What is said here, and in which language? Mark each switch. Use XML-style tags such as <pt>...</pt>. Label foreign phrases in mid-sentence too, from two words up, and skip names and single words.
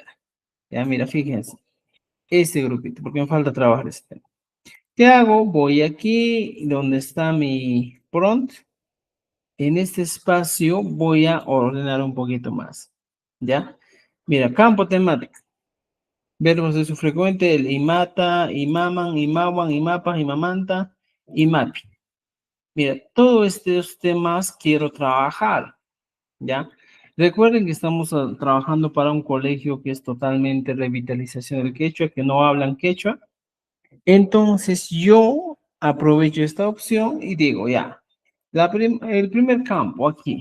<es>Ya, mira, fíjense, este grupito, porque me falta trabajar este tema. ¿Qué hago? Voy aquí, donde está mi prompt. En este espacio voy a ordenar un poquito más, ¿ya? Mira, campo temático. Verbos de su frecuente, el</es> <qu>imata, imaman, imawan, imapas, imamanta, imapi.</qu> <es>Mira, todos estos temas quiero trabajar, ¿ya? Recuerden que estamos trabajando para un colegio que es totalmente revitalización del quechua, que no hablan quechua. Entonces yo aprovecho esta opción y digo, ya, el primer campo aquí.</es>